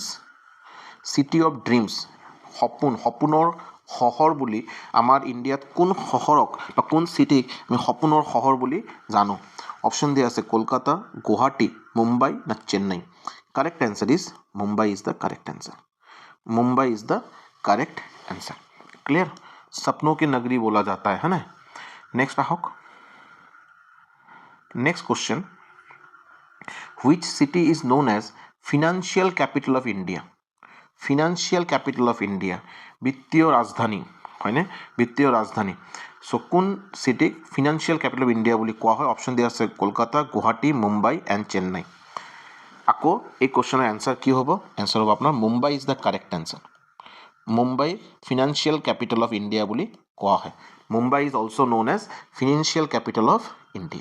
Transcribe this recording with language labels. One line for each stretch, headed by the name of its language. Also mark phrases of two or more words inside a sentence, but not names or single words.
English: City of Dreams,
Assamese: সপোনৰ চহৰ বুলি আমাৰ ইণ্ডিয়াত কোন চহৰক বা কোন চিটিক আমি সপোনৰ চহৰ বুলি জানো? অপশ্যন দিয়া আছে কলকাতা, গুৱাহাটী, মুম্বাই না চেন্নাই।
English: Correct answer is Mumbai is the correct answer. Mumbai is the correct answer. Clear?
Hindi: सपनों की नगरी बोला जाता है ना। नेक्स्ट आहक,
English: Next question, which city is known as Financial Capital of India? Financial Capital of India,
Hindi: वित्तीय राजधानी है ना, वित्तीय राजधानी।
English: So कोन city Financial Capital of India
Assamese: বুলি কোৱা হয়? অপশ্যন দিয়া আছে কলকাতা, গুৱাহাটী, মুম্বাই এণ্ড চেন্নাই। আকৌ এই কুৱেশ্যনৰ এনচাৰ কি হ'ব? এনচাৰ হ'ব আপোনাৰ
English: Mumbai is the correct answer.
Assamese: মুম্বাই
English: Financial Capital of India
Assamese: বুলি কোৱা হয়।
English: Mumbai is also known as Financial Capital of India.